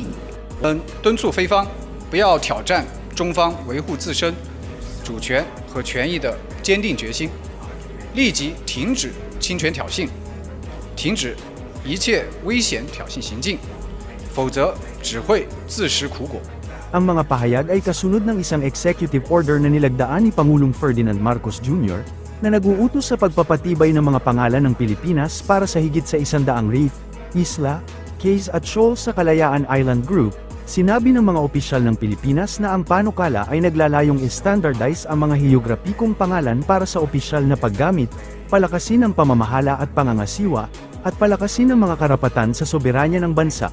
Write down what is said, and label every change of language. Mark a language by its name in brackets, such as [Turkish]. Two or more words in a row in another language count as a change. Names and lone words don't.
[Chinese] 敦促菲方不要挑战中方维护自身主权和权益的坚定决心，立即停止侵权挑衅，停止一切危险挑衅行径，否则只会自食苦果。 [Filipino] Ang mga pahayag ay kasunod ng isang [English] executive order [Filipino] na nilagdaan ni Pangulong Ferdinand Marcos Jr. na nag-uutos sa pagpapatibay ng mga pangalan ng Pilipinas para sa higit sa 100 reef, isla, cays at shoals sa Kalayaan Island Group. Sinabi ng mga opisyal ng Pilipinas na ang panukala ay naglalayong i-standardize ang mga heograpikong pangalan para sa opisyal na paggamit, palakasin ang pamamahala at pangangasiwa, at palakasin ang mga karapatan sa soberanya ng bansa.